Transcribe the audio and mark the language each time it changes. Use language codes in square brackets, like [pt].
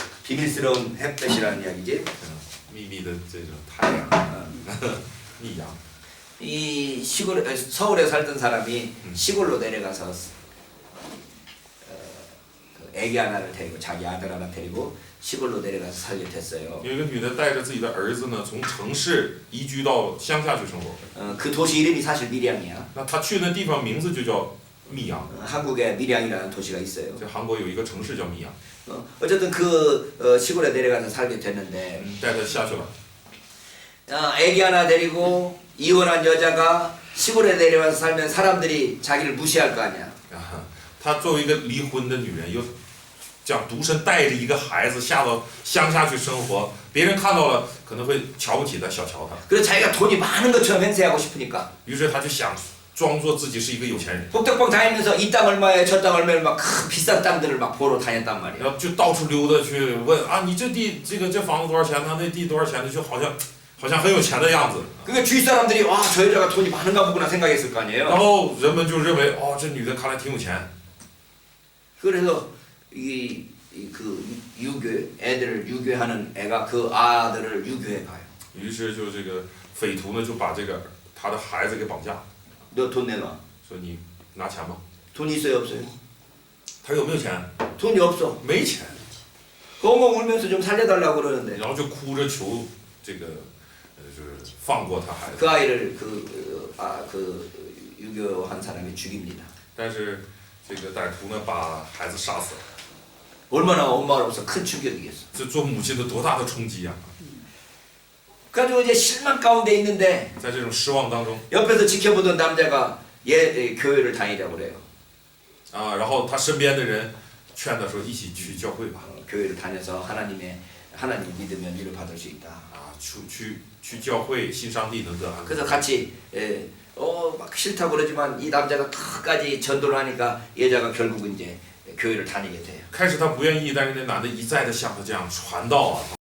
[ko] 비밀스러운 햇볕이라는 이야기지. [zh] 秘密的这种太阳，密阳。 [ko] 이 서울에 살던 사람이 시골로 내려가서 그 애기 하나를 데리고 자기 아들 하나 데리고 시골로 내려가서 살게 됐어요. [zh] 有一个女的带着自己的儿子呢，从城市移居到乡下去生活。 [ko] 그 도시 이름이 사실 밀양이야. [zh] 那她去那地方名字就叫密阳， [ko] 한국에 밀양이라는 도시가 있어요. [zh] 在韩国有一个城市叫密阳。 [ko] 어쨌든 시골에 내려가서 살게 됐는데 [zh] 带她下去了。 [ko] 애기 하나 데리고 이혼한 여자가 시골에 내려와서 살면 사람들이 자기를 무시할 거 아니야. [zh] 她作为一个离婚的女人，又讲独身带着一个孩子下到乡下去生活，别人看到了可能会瞧不起她，小瞧她。 [ko] 그래서 자기가 돈이 많은 것처럼 행세하고 싶으니까 [zh] 于是她就想装作自己是一个有钱人， [ko] 복덕방 다니면서 이 땅 얼마에 저 땅 얼마에 막 큰 비싼 땅들을 막 보러 다녔단 말이야. [zh] 然后就到处溜达去问啊，你这地这房子多少钱呢？那地多少钱呢？就好像很有钱的样子。 [ko] 그게 주위 사람들이 와, 저 여자가 돈이 많은가 보구나 생각했을 거 [zh] 然 [ko] 아니에요. [zh] 后人们就认为哦，这女的看来挺有钱。 [ko] 그래서 그 유교 애들을 유교하는 애가 그 아들을 유교해 가요. [zh] 于是就这个匪徒呢就把这个他的孩子给绑架， [ko] 너 돈 내놔. [zh] 说你拿钱吧。 [ko] 돈 있어요, 없어요? [zh] 他说有没有钱？ [ko] 돈이 없어. [zh] 没钱。 [ko] 엉엉 울면서 좀 살려달라고 그러는데 [zh] 然后就哭着求这个就是放过他孩子。 [ko] 그 아이를 그 유교한 사람이 죽입니다. [zh] 但是这个歹徒呢把孩子杀死了， [ko] 얼마나 엄마로서 큰 충격이겠어. [zh] 这做母亲的多大的冲击啊！ [ko] 그래가지고 이제 실망 가운데 있는데 [zh] 在这种失望当中 [ko] 옆에서 지켜보던 남자가 얘 교회를 다니자고 그래요. [zh] 啊，然后他身边的人劝他说一起去教会吧， [ko] 교회를 다녀서 하나님 믿으면 위로 받을 수 있다. [zh] 啊，去教会信上帝能得安慰。 [ko] 그래서 같이 막 싫다고 그러지만 이 남자가 끝까지 전도를 하니까 여자가 결국은 이제 교회를 다니게 돼요. [zh] 开始他不愿意，但是那男的一再的向他这样传道啊。